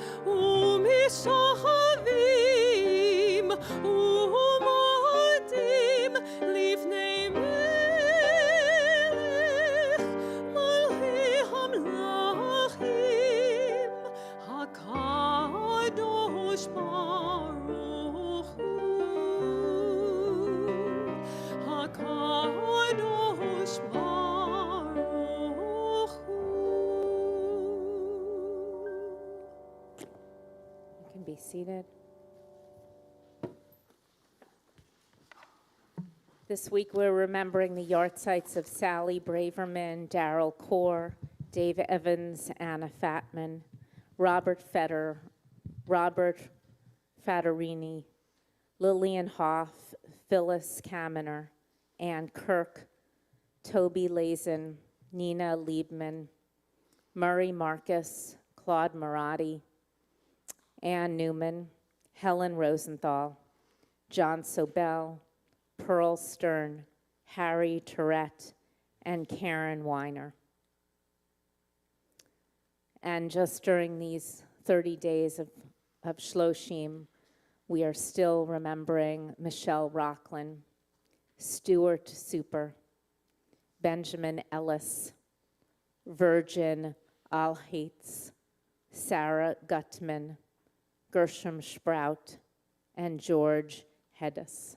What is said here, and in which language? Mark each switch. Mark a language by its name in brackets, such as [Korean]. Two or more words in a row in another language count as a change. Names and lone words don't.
[Hebrew] ומשתחווים ומודים לפני מלך מלכי המלכים הקדוש ברוך הוא הקדוש ברוך [English] Be seated. This week we're remembering the yahrzeits of Sally Braverman, Darrell Kaur, Dave Evans, Anna Fatman, Robert Fetter, Robert Fattorini, Lillian Hoff, Phyllis Kaminer, Ann Kirk, Toby Lazen, Nina Liebman, Murray Marcus, Claude Marotti, Ann Newman, Helen Rosenthal, John Sobel, Pearl Stern, Harry Tourette, and Karen Weiner. And just during these 30 days of Shloshim, we are still remembering Michelle Rockland, Stuart Super, Benjamin Ellis, Virgin Alhaitz, Sarah Gutman, Gershom Sprout, and George Heddes.